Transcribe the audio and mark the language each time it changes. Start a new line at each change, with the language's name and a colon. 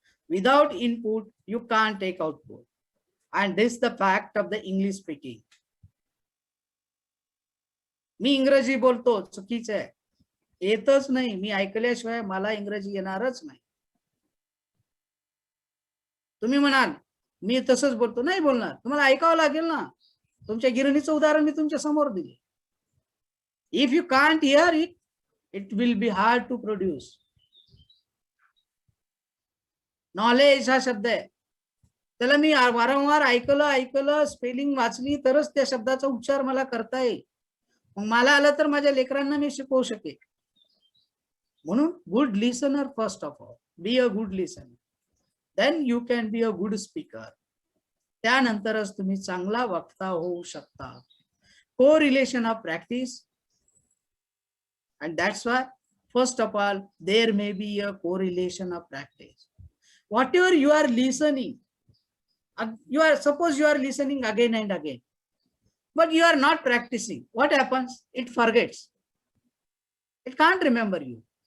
English: Without input you can't take output. And this is the fact of the English speaking.
Marathi: मी इंग्रजी बोलतो, चुकीचं आहे, येतच नाही. मी ऐकल्याशिवाय मला इंग्रजी येणारच नाही. तुम्ही म्हणाल मी तसंच बोलतो, नाही बोलणार, तुम्हाला ऐकावं लागेल ना. तुमच्या गिरणीचं उदाहरण मी तुमच्या समोर दिले.
English: If you can't hear it, it will be hard to produce.
Marathi: Knowledge हा शब्द आहे, त्याला मी वारंवार ऐकलं, स्पेलिंग वाचली तरच त्या शब्दाचा उच्चार मला करता येईल. मग मला आलं तर माझ्या लेकरांना मी शिकवू शकेल. म्हणून
English: Good listener first of all. Be a good listener, then you can be a good speaker.
Marathi: त्यानंतरच तुम्ही चांगला वक्ता होऊ शकता.
English: Correlation of practice. And that's why First of all, there may be a correlation of practice. Whatever you are listening, suppose you are listening again and again, but you are not practicing. What happens? It forgets. It can't remember you.